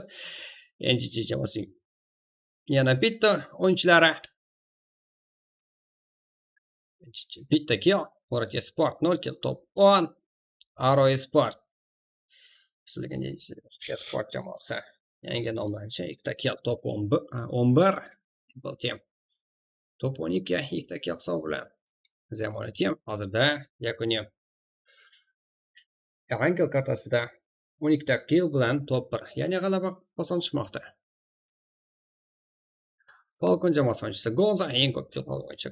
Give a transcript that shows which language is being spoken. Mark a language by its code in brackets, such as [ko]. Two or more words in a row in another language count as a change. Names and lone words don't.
[uz] NGG jamoasi yana bitta o'yinchilari bitta kill. Korat Sport 0 kill, top 10. Aro Sport Sport jamoasi yangi nomlanishi 2 ta kill, top 11. Triple Team top 12 ikkita kill hisob bilan Zemonich ham hozirda yakuniy Rangel kartasida 12 ta kill bilan top 1, ya'ni g'alaba qozonishmoqda. Falcon jamoasi o'yinchisi Gonza eng ko'p kill olgan o'yinchi.